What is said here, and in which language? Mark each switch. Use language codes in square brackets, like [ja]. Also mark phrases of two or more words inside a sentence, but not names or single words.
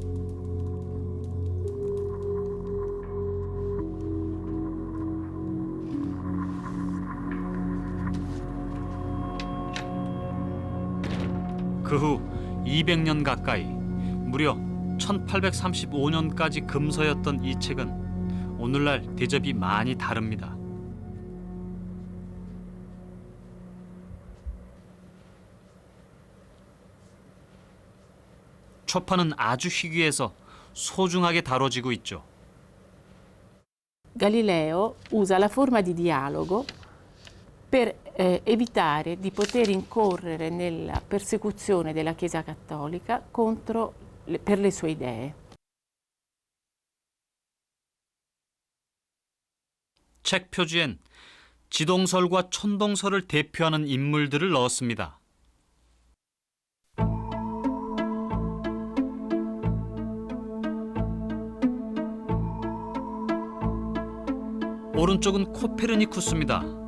[ko] 그 후 200년 가까이, 무려 1835년까지 금서였던 이 책은 오늘날 대접이 많이 다릅니다. 초판은 아주 희귀해서 소중하게 다뤄지고 있죠. [it] Galileo usa la forma di dialogo per evitare di poter incorrere nella persecuzione della Chiesa Cattolica per le sue idee. [ko] 책 표지엔 지동설과 천동설을 대표하는 인물들을 넣었습니다. 오른쪽은 코페르니쿠스입니다.